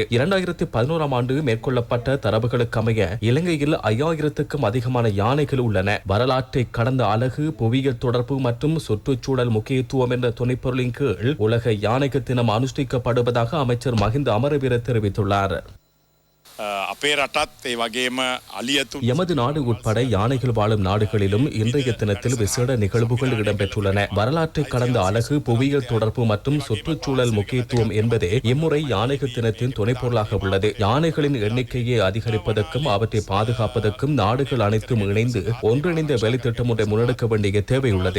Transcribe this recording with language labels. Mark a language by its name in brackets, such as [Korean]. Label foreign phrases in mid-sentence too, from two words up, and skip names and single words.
[Tamil] 2011ஆம் ஆண்டு மேற்கொள்ளப்பட்ட தரவுகளுக்கு அமைய இலங்கையில் 5000க்கும் அதிகமான யானைகள் உள்ளன. வரலாற்றை கடந்த அழகு, புவியியல் தொடர்பு மற்றும் சுற்றுச்சூழல் முக்கியத்துவம் என்ற துணைப்பொருளின் கீழ் உலக யானைகள் தினம் அனுஷ்டிக்கப்படுவதாக அமைச்சர் மஹிந்த அமரவீர தெரிவித்துள்ளார். [Sinhala] අපේ රටත් ඒ වගේම අලියතුන් [Tamil] எமது நாடு உட்பட யானைகள் வாழும் நாடுகளிலும் இன்றைய தினத்தில் விசேட நிகழ்வுகள் இடம்பெற்றுள்ளன. வரலாற்றை கடந்த அழகு, புவியியல் தொடர்பு மற்றும் சுற்றுச்சூழல் முக்கியத்துவம் என்பதே இம்முறை யானைகள் தினத்தின் துணைப்பொருளாக உள்ளது. யானைகளின் எண்ணிக்கையை அதிகரிப்பதற்கும் அவற்றை பாதுகாப்பதற்கும் நாடுகள் அனைத்தும் இணைந்து ஒன்றிணைந்த வேலை திட்டம் ஒன்றை முன்னெடுக்க வேண்டிய தேவை உள்ளது.